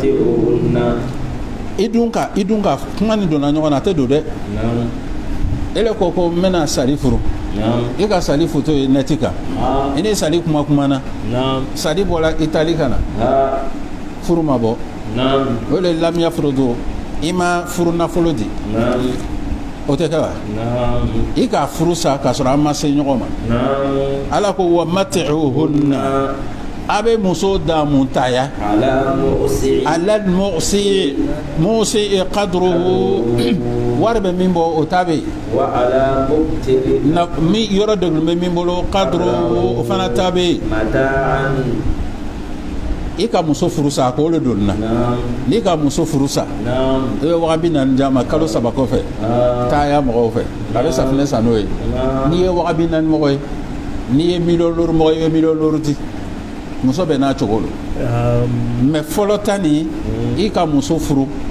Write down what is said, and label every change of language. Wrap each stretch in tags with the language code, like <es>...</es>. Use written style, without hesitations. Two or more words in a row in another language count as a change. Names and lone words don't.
<bm>idunka kuma ni donna ɲɔgɔn na a tɛ don dɛ ele ko ko n bɛna sali furu i ka sali foto ye nɛti kan i ni sali kuma na sali bɔra itali ka na furu ma bɔ o le lamiya furu don i ma furu nafolo di o tɛ kɛ wa</bm> <ar>نعم</ar> <bm>i k'a furu sa k'a sɔrɔ an ma se ɲɔgɔn ma</bm> <ar>نعم</ar> <bm>ala ko</bm> <ar>ومتعوهن</ar> <bm>a bɛ muso da mun ta ya</bm> <ar>على مؤسع على الموسع قدره</ar> <bm>wari bɛ min bɔ o ta bɛ yen</bm> <ar>وعلى مقتر</ar> <bm>na mi yɔrɔ dɔgɔlen bɛ min bolo qadruhu o fana ta bɛ yen</bm> <ar>متاعا</ar> <bm>i ka muso furu sa a ko o de don na</bm> <ar>نعم</ar> <bm>n'i ka muso furu sa</bm> <ar>نعم</ar> <bm>i bɛ waga 40 d'a ma kalo 3 kɔfɛ taa ya mɔgɔw fɛ a bɛ safinɛ san n'o ye n'i ye waga 40 mɔgɔ ye n'i ye miliyɔn duuru mɔgɔ ye i bɛ miliyɔn duuru di muso bɛ n'a cogo don mɛ fɔlɔ ta nin i ka muso furu</bm>